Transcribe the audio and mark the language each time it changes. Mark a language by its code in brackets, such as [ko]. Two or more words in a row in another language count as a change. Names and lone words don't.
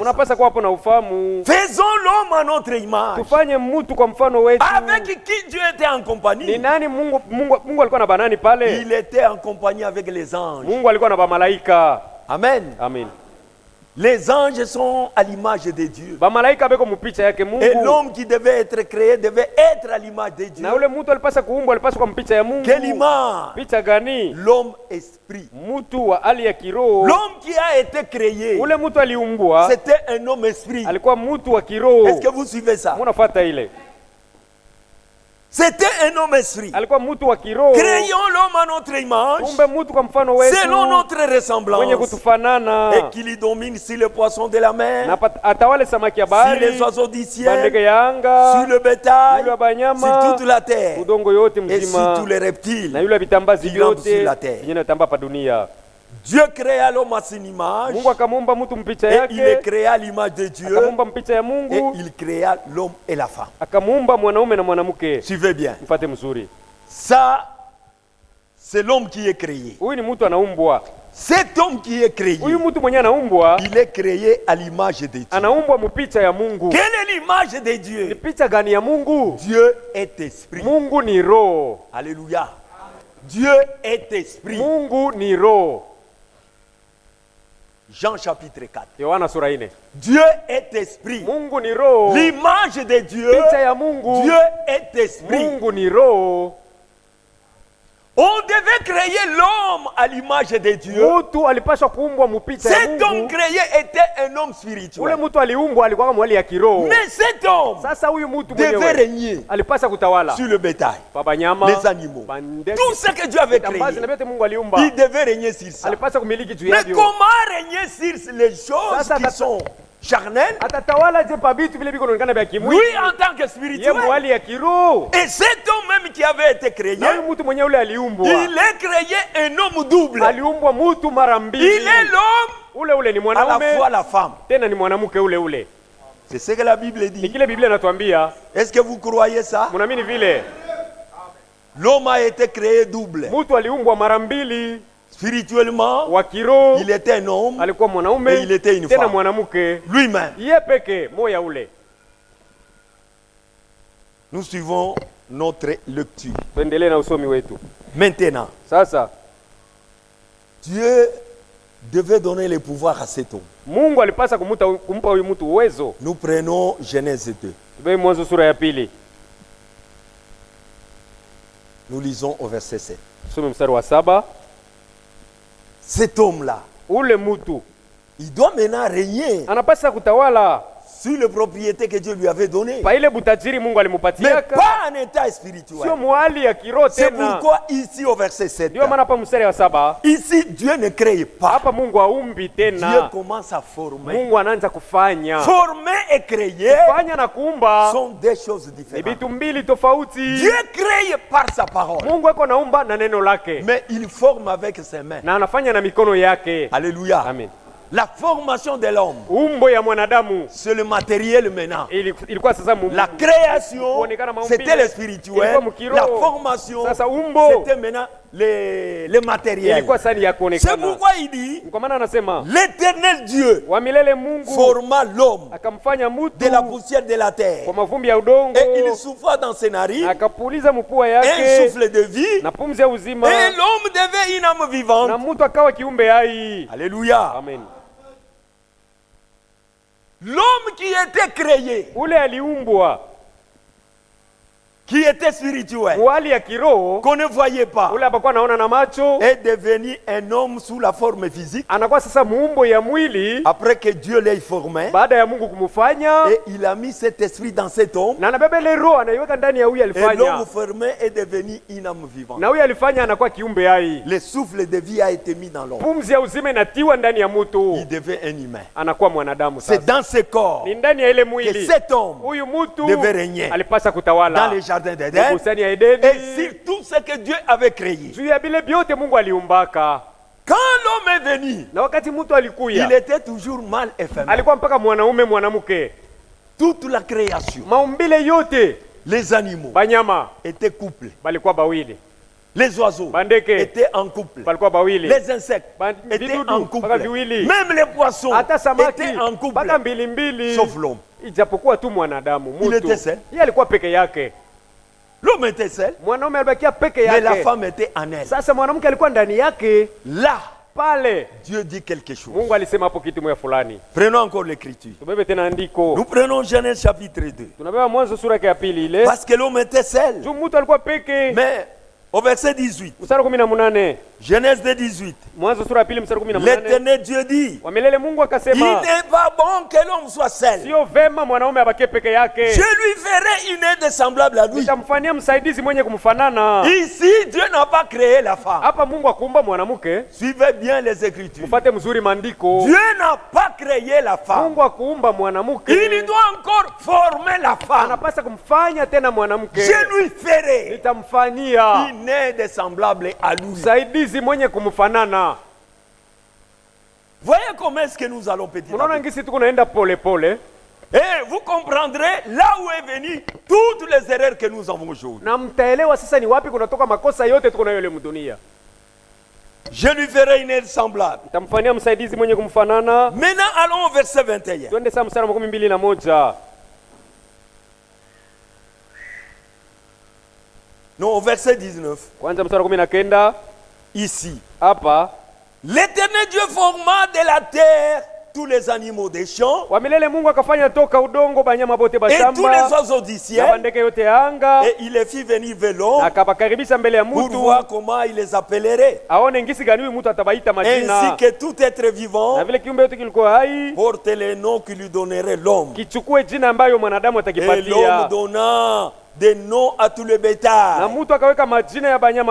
[sw] Unapasa kuwa hapo na ufahamu. [fr] Faisons l'homme à notre image. [sw] Tufanye mutu kwa mfano wetu. [fr] Avec qui Dieu était en [sw] Ni [fr] compagnie? [sw] nani Mungu alikuwa na banani pale? [fr] Il était en compagnie avec les anges. [sw] Mungu alikuwa na bamalaika. Amen. Amen. [fr] Les anges sont à l'image de Dieu. [sw] Bamalaika beko mupicha yake [fr] Et [sw] Mungu. [fr] l'homme qui devait être créé devait être à l'image de Dieu. [sw] Na ule mutu alipasa kuumbwa alipasa kwa mpicha ya Mungu. [fr] Quelle image? [sw] Picha gani? [fr] L'homme esprit. [sw] Mutu wa hali ya kiroho. [fr] L'homme qui a été créé, [sw] Ule mutu aliumbwa [fr] c'était un homme esprit. [sw] alikuwa mutu wa kiroho. [fr] Est-ce que vous suivez ça? [sw] Munafuata ile. [fr] C'était un homme esprit. [sw] Alikuwa mutu wa kiroho. [fr] Créons l'homme à notre image, [sw] Umbe mutu kwa mfano wetu. [fr] selon notre [sw] Mwenye [fr] ressemblance, [sw] kutufanana. [fr] et qu'il y domine sur les poissons de la mer, [sw] Na atawale samaki ya [fr] sur [sw] bahari. [fr] les oiseaux du [sw] Bandege [fr] ciel, [sw] ya anga. [fr] sur le bétail, [sw] Yule wa banyama. [fr] sur toute la terre, [sw] Udongo yote [fr] et sur [sw] mzima. [fr] tous les reptiles. [sw] Na yule vitambazi [fr] Vivant [sw] vyote [fr] sur la terre. [sw] vyenye natamba pa dunia. [fr] Dieu créa l'homme à son image, [sw] Mungu akamuumba mtu mpicha [fr] et il est [sw] yake. [fr] créé à l'image de Dieu, [sw] Akamuumba mpicha ya [fr] et [sw] Mungu. [fr] il créa l'homme et la femme. [sw] Akamuumba mwanaume na mwanamke. [fr] Suivez bien. [sw] Mfate mzuri. [fr] Ça, c'est l'homme qui est créé. [sw] Huyu ni mtu anaumbwa. [fr] Cet homme qui est créé, [sw] Huyu mtu mwenye anaumbwa [fr] il est créé à l'image de Dieu. [sw] anaumbwa mupicha ya Mungu. [fr] Quelle est l'image de [sw] Ni [fr] Dieu? [sw] picha gani ya Mungu? [fr] Dieu est esprit. [sw] Mungu ni roho. [fr] Alléluia. Dieu est esprit. [sw] Mungu ni roho. [fr] Jean chapitre 4. [sw] Yohana sura 4. [fr] Dieu est esprit. [sw] Mungu ni roho. [fr] L'image de Dieu, [sw] Picha ya Mungu. [fr] Dieu est esprit. [sw] Mungu ni roho. [fr] On devait créer l'homme à l'image de Dieu. [sw] Mtu alipaswa kuumbwa mupicha ya [fr] Cet homme [sw] Mungu. [fr] créé était un homme [sw] Ule [fr] spirituel. [sw] mtu aliumbwa alikuwa kama hali ya kiroho. [fr] Mais cet homme [sw] Sasa huyu mtu [fr] devait [sw] mwenyewe [fr] régner [sw] alipasa kutawala [fr] sur le bétail, [sw] kwa banyama, [fr] les animaux. [sw] bandege, [fr] Tout ce que Dieu avait créé, [sw] vitambazi na vyote Mungu aliumba. [fr] il devait régner sur ça. [sw] Alipasa kumiliki juu [fr] Mais [sw] yavyo. [fr] comment régner sur les choses Ça, qui sont charnelles? [sw] Atatawala je pa vitu vile viko vinaonekana vya [fr] Lui [sw] kimwili. [fr] en tant que [sw] Yeye [fr] spirituel. [sw] mwali ya kiroho. [fr] Et cet homme même qui avait été créé, [sw] Na huyu mtu mwenyewe ule aliumbwa. [fr] il est créé un homme double. [sw] Aliumbwa mtu mara mbili. [fr] Il est l'homme, [sw] Ule ni [fr] à la [sw] mwanaume [fr] fois la femme. [sw] tena ni mwanamke ule. [fr] C'est ce que la Bible [sw] Ni [fr] dit. [sw] kile Biblia inatuambia. [fr] Est-ce que vous croyez ça? [sw] Mnaamini vile? [fr] L'homme a été créé double. [sw] Mtu aliumbwa mara mbili. [fr] Spirituellement, [sw] Wa kiroho [fr] il était un homme [sw] alikuwa [fr] et [sw] mwanaume [fr] il était une [sw] tena [fr] femme. [sw] mwanamke. [fr] Lui-même. [sw] Yeye peke moya ule. [fr] Nous suivons notre lecture. [sw] Tuendelee na usomi wetu. [fr] Maintenant, [sw] Sasa [fr] Dieu devait donner le pouvoir à cet homme. [sw] Mungu alipasa kumpa huyu mtu uwezo. [fr] Nous prenons Genèse 2. [sw] Tubei Mwanzo sura ya 2. [fr] Nous lisons au verset 7. [sw] Tusome mstari wa 7. [fr] Cet homme-là, [sw] Ule mtu [fr] il doit maintenant régner [sw] anapasa kutawala [fr] sur les propriétés que Dieu lui avait données. [sw] pa ile butajiri Mungu [fr] Mais [sw] alimupatiaka. [fr] pas en état [sw] Sio [fr] spirituel. [sw] mwali ya kiroho [fr] C'est [sw] tena. [fr] pourquoi ici au verset 7, [sw] Ndio maana hapa mstari wa 7 [fr] ici Dieu ne crée pas. [sw] hapa Mungu aumbi [fr] Dieu [sw] tena. [fr] commence à former. [sw] Mungu anaanza kufanya. [fr] Former et créer [sw] Fanya na kuumba [fr] sont des choses [sw] ni [fr] différentes. [sw] vitu mbili tofauti. [fr] Dieu crée par sa parole, [sw] Mungu ako naumba na neno lake [fr] mais il forme avec ses mains. [sw] na anafanya na mikono yake. Alléluia. Amen. [fr] La formation de l'homme, [sw] Umbo ya mwanadamu [fr] c'est le matériel maintenant. [sw] ilikuwa sasa [fr] La création, [sw] kuonekana maumbile. [fr] c'était le spirituel. [sw] Ilikuwa mkiroho. [fr] La formation, [sw] Sasa umbo [fr] c'était maintenant les matériels. [sw] ilikuwa sani ya [fr] C'est [sw] kuonekana. [fr] pourquoi il dit, [sw] Kwa maana anasema [fr] l'Éternel Dieu [sw] wa milele Mungu [fr] forma l'homme [sw] akamfanya mtu [fr] de la poussière de la terre. [sw] kwa mavumbi ya udongo, [fr] Et il souffla dans ses narines [sw] akapuliza mpua [fr] un [sw] yake [fr] souffle de vie. [sw] na pumzi ya uzima, [fr] Et l'homme devait une âme vivante. [sw] na mtu akawa kiumbe hai. Alléluia. Amen. [fr] L'homme qui était créé, [sw] Ule aliumbwa [fr] qui était spirituel, [sw] kwa hali ya kiroho, [fr] qu'on ne voyait pas, [sw] ule abakuwa anaona na macho, [fr] est devenu un homme sous la forme physique [sw] anakuwa sasa muumbo ya mwili [fr] après que Dieu l'ait formé. [sw] baada ya Mungu kumufanya, [fr] Et il a mis cet esprit dans cet homme. [sw] na anabeba ile roho anaiweka ndani ya huyu [fr] Et l'homme [sw] alifanya, [fr] formé est devenu une âme vivante. [sw] na huyu alifanya anakuwa kiumbe hai. [fr] Le souffle de vie a été mis dans l'homme. [sw] Pumzi ya uzima inatiwa ndani ya mtu, [fr] Il devait un humain. [sw] anakuwa mwanadamu. [fr] C'est [sw] Sasa [fr] dans ce corps [sw] ni ndani ya ile [fr] que [sw] mwili [fr] cet homme [sw] huyu mtu [fr] devait régner [sw] alipasa [fr] dans [sw] kutawala [fr] les jardins d'Éden [sw] bustani ya [fr] et [sw] Edeni, [fr] sur tout ce que Dieu avait créé. [sw] juu ya vile vyote Mungu aliumbaka. [fr] Quand l'homme est venu, [sw] Na wakati mtu [fr] il [sw] alikuya, [fr] était toujours mâle et femelle. [sw] alikuwa mpaka mwanaume mwanamke. [fr] Toute la création, [sw] Maumbile yote, [fr] les animaux [sw] banyama [fr] étaient couplés. [sw] balikuwa bawili, [fr] Les oiseaux [sw] bandeke [fr] étaient en couple. [sw] balikuwa bawili, [fr] Les insectes étaient [sw] vidudu [fr] en couple. [sw] mpaka viwili, [fr] Même les poissons [sw] hata samaki [fr] étaient en couple. [sw] mpaka mbili mbili, [fr] Sauf l'homme. [sw] ijapokuwa tu mwanadamu [fr] Il [sw] mtu [fr] était seul. [sw] yeye alikuwa peke yake. [fr] L'homme était seul, [sw] Mwanaume alibakia peke [fr] mais la [sw] yake. [fr] femme était en elle. [sw] Sasa mwanamke alikuwa ndani yake. [fr] Là, [sw] Pale [fr] Dieu dit quelque chose. [sw] Mungu alisema hapo kitu moja fulani. [fr] Prenons encore l'écriture. [sw] Tubebe tena andiko. [fr] Nous prenons Genèse chapitre 2. [sw] Tunabeba Mwanzo sura yake ya pili ile. [fr] Parce que l'homme était seul. [sw] Juu mtu alikuwa peke. [fr] Mais au verset 18, [sw] Mstari 18. [fr] Genèse 2, 18, [sw] Mwanzo sura ya pili mstari 18. [fr] l'Éternel Dieu dit, [sw] Wa milele Mungu [fr] il [sw] akasema, [fr] n'est pas bon que l'homme soit seul. [sw] sio vema mwanaume abakie peke yake. [fr] Je lui ferai une aide semblable à lui. [sw] Nitamfanyia msaidizi mwenye kumfanana. [fr] Ici, Dieu n'a pas créé la femme. [sw] Hapa Mungu akuumba mwanamke. [fr] Suivez bien les Écritures. [sw] Mfuate mzuri maandiko. [fr] Dieu n'a pas créé la femme. [sw] Mungu akuumba mwanamke. [fr] Il doit encore former la femme. [sw] Anapasa kumfanya tena mwanamke. [fr] Je lui ferai [sw] Nitamfanyia [fr] une aide semblable à lui. [sw] msaidizi mwenye kumfanana. [fr] Voyez comment est-ce que nous allons petit à [sw] Mnaona [fr] petit. [sw] ngisi tuko naenda pole pole, [fr] Et vous comprendrez là où est venu toutes les erreurs que nous avons aujourd'hui. [sw] na mtaelewa sasa ni wapi kunatoka makosa yote tuko nayo leo dunia. [fr] Je lui ferai une aide semblable. [sw] Nitamfanyia msaidizi mwenye kumfanana. [fr] Maintenant, allons au verset 21. [sw] Twende sasa mstari wa 21. [fr] Non, au verset 19. [sw] Kwanza mstari wa 19. [fr] Ici. [sw] Hapa [fr] L'Éternel Dieu forma de la terre tous les animaux des champs [sw] wa milele Mungu akafanya toka udongo banyama bote [fr] et tous les [sw] bashamba [fr] oiseaux du [sw] na [fr] ciel. [sw] bandeke yote ya anga, [fr] Et il les fit venir vers [sw] na [fr] l'homme [sw] akabakaribisha mbele ya [fr] pour [sw] mtu [fr] voir comment il les appellerait. [sw] aone ngisi gani huyu mtu atabaita [fr] Ainsi [sw] majina, [fr] que tout être [sw] na [fr] vivant [sw] vile kiumbe yote kilikuwa hai [fr] porte les noms que lui donnerait l'homme. [sw] kichukue jina ambayo mwanadamu [fr] Et l'homme [sw] atakipatia. [fr] donna des noms à tout le [sw] Na [fr] bétail, [sw] mtu akaweka majina ya banyama